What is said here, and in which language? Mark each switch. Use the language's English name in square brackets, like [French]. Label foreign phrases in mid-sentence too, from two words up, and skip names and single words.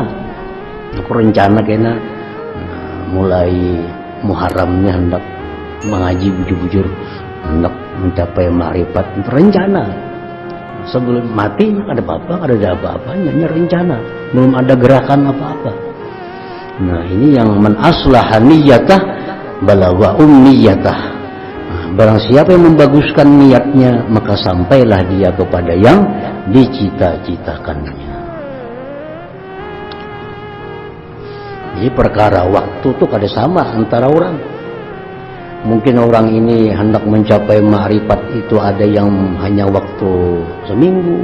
[Banjar] Aku rencana kena mulai Muharramnya hendak mengaji bujur-bujur hendak mencapai ma'rifat, rencana. Sebelum mati ada apa-apa, ada apa-apanya, hanya rencana, belum ada gerakan apa-apa. Nah, ini yang [Arabic] من أصلح نيته بلغ أمنيته. [Banjar] Nah, barang siapa yang membaguskan niatnya, maka sampailah dia kepada yang dicita-citakannya. Jadi perkara waktu itu kada sama antara orang. Mungkin orang ini hendak mencapai ma'rifat itu ada yang hanya waktu seminggu.